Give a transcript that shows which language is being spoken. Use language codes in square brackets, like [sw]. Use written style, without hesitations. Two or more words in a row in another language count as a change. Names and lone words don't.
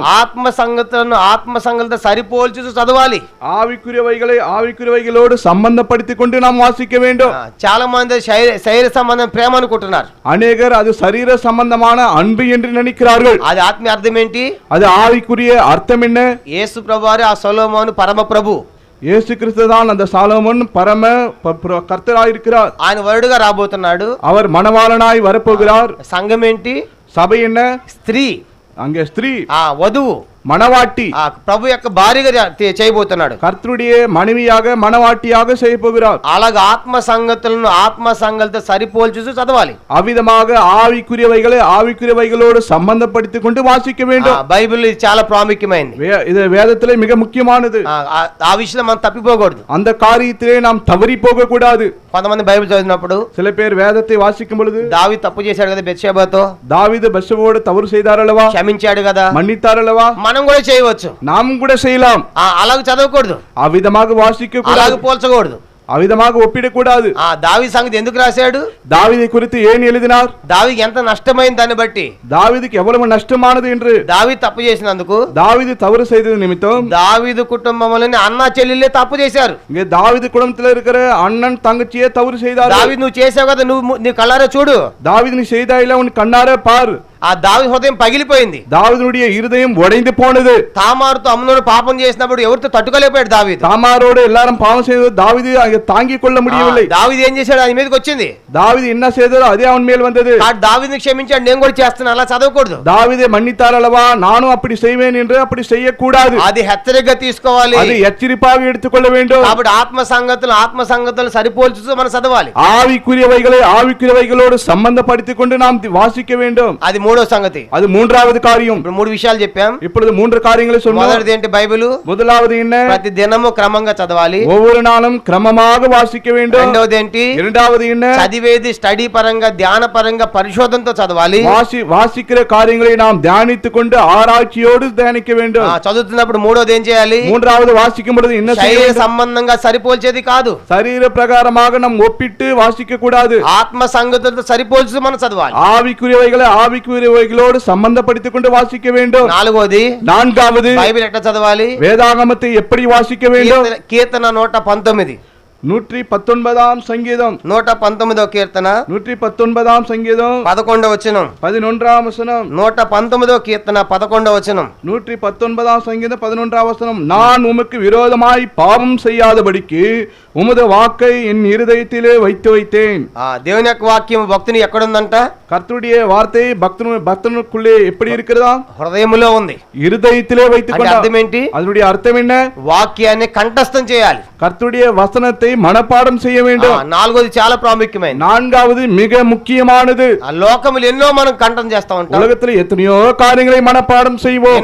[te] ఆత్మ సంగతులను ఆత్మ సంగతులతో సరిపోల్చి చదవాలి. [ta] ஆவிக்குரியவைகளை ஆவிக்குரியவைகளோடு சம்பந்தப்படுத்திக் கொண்டு நாம் வாசிக்க வேண்டும். [te] చాలా మంది శరీర సంబంధం ప్రేమ అనుకుంటున్నారు, [ta] அநேகர் அது சரீர சம்பந்தமான அன்பு என்று நினைக்கிறார்கள். [te] అది ఆత్మీయ అర్థం ఏంటి? [ta] அது ஆவிக்குரிய அர்த்தம் என்ன? [te] యేసు ప్రభువారు ఆ సొలొమోను పరమ ప్రభు, [ta] இயேசு கிறிஸ்து தான் அந்த சாலமோன் பரம கர்த்தராயிருக்கிறார். [te] ఆయన వరుడుగా రాబోతున్నాడు, [ta] அவர் மணவாளனாய் வரப்போகிறார். [te] సంఘం ఏంటి? [ta] சபை என்ன? [te] స్త్రీ. [ta] அங்கே ஸ்திரீ, [te] వధువు, [ta] மணவாட்டி, [te] ప్రభు యొక్క భార్యగా చేయబోతున్నాడు, [ta] கர்த்தருடைய மனைவியாக மணவாட்டியாக செய்ய போகிறார். [te] అలాగే ఆత్మ సంగతులను ఆత్మ సంగతులతో సరిపోల్చి చదవాలి. [ta] அவ்விதமாக ஆவிக்குரியவைகளை ஆவிக்குரியவைகளோடு சம்பந்தப்படுத்திக் கொண்டு வாசிக்க வேண்டும். [te] బైబిల్ ఇది చాలా ప్రాముఖ్యమైనది, [ta] இது வேதத்திலே மிக முக்கியமானது. [te] ఆ విషయంలో మనం తప్పిపోకూడదు, [ta] அந்த காரியத்திலே நாம் தவறி போக கூடாது. [te] కొంతమంది బైబిల్ చదివినప్పుడు [ta] சில பேர் வேதத்தை வாசிக்கும் பொழுது, [te] దావీదు తప్పు చేశాడు కదా బెత్షెబాతో, [ta] தாவீது பத்ஷெபாவோடு தவறு செய்தாரல்லவா, [te] క్షమించాడు కదా, [ta] மன்னித்தாரல்லவா, [te] మనం కూడా చేయవచ్చు, [ta] நாம் கூட செய்யலாம். [te] అలాగ చదవకూడదు, [ta] அவ்விதமாக வாசிக்க கூடாது, [te] అలాగ పోల్చకూడదు, [ta] அவ்விதமாக ஒப்பிடக்கூடாது. [te] దావీదు సంగతి ఎందుకు రాశాడు? [ta] தாவீதை குறித்து ஏன் எழுதினார்? [te] దావీదుకి ఎంత నష్టమైంది దాన్ని బట్టి, [ta] தாவீதுக்கு எவ்வளவு நஷ்டமானது என்று. [te] దావీదు తప్పు చేసినందుకు, [ta] தாவீது தவறு செய்தது நிமித்தம் [te] దావీదు కుటుంబంలోని అన్న చెల్లెళ్ళే తప్పు చేశారు. [ta] இங்கே தாவீது குடும்பத்தில் இருக்கிற அண்ணன் தங்கச்சியே தவறு செய்தார். [te] దావీదు నువ్వు చేసావు కదా, నువ్వు నీ కళ్ళారా చూడు, [ta] தாவீது நீ செய்தாயில்ல, உன் கண்ணார பார். [te] ఆ దావీదు హృదయం పగిలిపోయింది, [ta] தாவீதுடைய இருதயம் உடைந்து போனது. [te] తామారుతో అమ్నోను పాపం చేసినప్పుడు ఎవరితో తట్టుకోలేకపోయాడు దావీదు, [ta] தாமாரோடு எல்லாரும் பாவம் செய்தது தாவீது அங்கே தாங்கிக் கொள்ள முடியவில்லை. [te] దావీదు ఏం చేశాడు? ఆయన మీదకి వచ్చింది, [ta] தாவீது என்ன செய்ததோ அதே அவன் மேல் வந்தது. [te] దావీదుని క్షమించాడు, నేను కూడా చేస్తాను, అలా చదవకూడదు. [ta] தாவீதை மன்னித்தார் அல்லவா, நானும் அப்படி செய்வேன் என்று அப்படி செய்யக்கூடாது. [te] అది హెచ్చరికగా తీసుకోవాలి, [ta] அது எச்சரிப்பாக எடுத்துக்கொள்ள வேண்டும். [te] కాబట్టి ఆత్మ సంగతులు సరిపోల్చుతూ మనం చదవాలి. [ta] ஆவிக்குரியவைகளை ஆவிக்குரியவைகளோடு சம்பந்தப்படுத்திக் கொண்டு நாம் வாசிக்க வேண்டும். [te] అది మూడో సంగతి, [ta] அது மூன்றாவது காரியம். [te] ఇప్పుడు 3 విషయాలు చెప్పాం. [ta] இப்பொழுது 3 காரியங்களை சொன்னோம். [te] మొదటిది ఏంటి? బైబిల్. [ta] முதலாவது என்ன? [te] ప్రతి దినము క్రమంగా చదవాలి. [ta] ஒவ்வொரு நாளும் கிரமமாக வாசிக்க வேண்டும். [te] రెండవది ఏంటి? [ta] இரண்டாவது என்ன? [te] చదివేది స్టడీ పరంగా, ధ్యాన పరంగా, పరిశోధనతో చదవాలి. [ta] வாசிக்கிற காரியங்களை நாம் தியானித்துக் கொண்டு ஆராய்ச்சியோடு தியானிக்க வேண்டும். [te] చదువుతున్నప్పుడు మూడోది ఏం చేయాలి? [ta] மூன்றாவது வாசிக்கும் பொழுது என்ன செய்ய [te] శరీర [ta] வேண்டும்? [te] సంబంధంగా సరిపోల్చేది కాదు. [ta] சரீர பிரகாரமாக நாம் ஒப்பிட்டு வாசிக்க கூடாது. [te] ఆత్మ సంగతులతో సరిపోల్చి మనం చదవాలి. [ta] ஆவிக்குரியவைகளை ஆவிக்குரியவைகளோடு சம்பந்தப்படுத்திக் கொண்டு வாசிக்க வேண்டும். நான்காவது [te] బైబిల్ ఎట్లా చదవాలి? [ta] வேதாகமத்தை எப்படி வாசிக்க வேண்டும்? [te] కీర్తన 119, [ta] 119 சங்கீதம், [te] 119వ కీర్తన [ta] 119 சங்கீதம் [te] 11వ వచనం, [ta] 11ஆம் வசனம், [te] 119వ కీర్తన 11వ వచనం, [ta] 119 சங்கீதம் 11ஆம் வசனம். நான் உமக்கு விரோதமாய் பாவம் செய்யாதபடிக்கு உமது வாக்கை என் இருதயத்திலே வைத்து வைத்தேன். [te] దేవుని యొక్క వాక్యం భక్తుని ఎక్కడ ఉందంట? [ta] கர்த்தருடைய வார்த்தை பக்தனுக்குள்ளே எப்படி இருக்கிறதா? [te] హృదయములో ఉంది, [ta] இருதயத்திலே வைத்துக் கொண்டார். [te] అర్థం ఏంటి? [ta] அதனுடைய అర్థం என்ன? [te] వాక్యాన్ని కంఠస్థం చేయాలి. [ta] கர்த்தருடைய வசனத்தை மனப்பாடம் செய்ய வேண்டும். [te] నాలుగోది చాలా ప్రాముఖ్యమైనది. [ta] நான்காவது மிக முக்கியமானது. [te] లోకములు ఎన్నో మనం కంఠం చేస్తా ఉంటాం. [ta] உலகத்தில் எத்தனையோ காரியங்களை மனப்பாடம் செய்வோம்.